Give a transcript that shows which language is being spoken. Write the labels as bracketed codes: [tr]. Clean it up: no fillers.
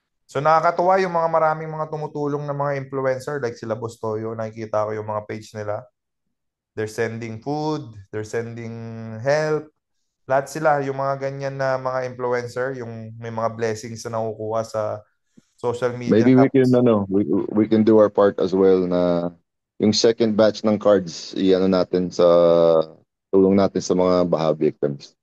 [tl] So nakakatuwa yung mga maraming mga tumutulong na mga influencer like sila Bostoyo. Nakikita ko yung mga page nila. [en] They're sending food, they're sending help. [tl] Lahat sila, yung mga ganyan na mga influencer, yung may mga blessings na nakukuha sa social media. [en] Maybe we can [tl] Tapos, ano, [en] we can do our part as well [tl] na yung second batch ng cards i-ano natin sa tulong natin sa mga Baha victims.